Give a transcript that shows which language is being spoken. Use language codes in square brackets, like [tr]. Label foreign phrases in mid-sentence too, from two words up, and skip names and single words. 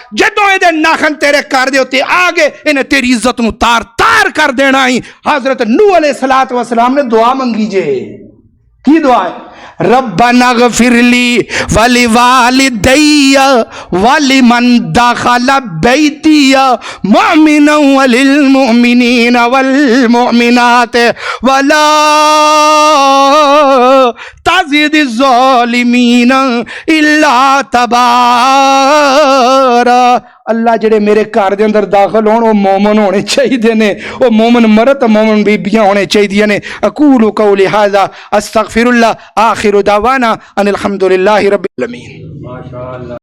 [pa] جدوں ایہدے ناخن تیرے گھر دے اُتے آ گئے انہیں تیری عزت نوں تار تار کر دینا ہی. حضرت نوح [ar] عليه الصلاة والسلام [pa] نے دعا منگی جے، کی دعا ہے? [ar] ربنا اغفرلي ولي والدي ولي من دخل بيتي مؤمنا وللمؤمنين والمؤمنات ولا تزد الظالمين إلا تبارا. [pa] اللہ جہڑے میرے گھر دے اندر داخل ہون وہ مومن ہونے چاہیے نے، وہ مومن مرد مومن بیبیاں ہونے چاہیے نے. [ar] أقول قولي هذا أستغفر الله آخر دعوانا أن الحمد لله رب العالمين.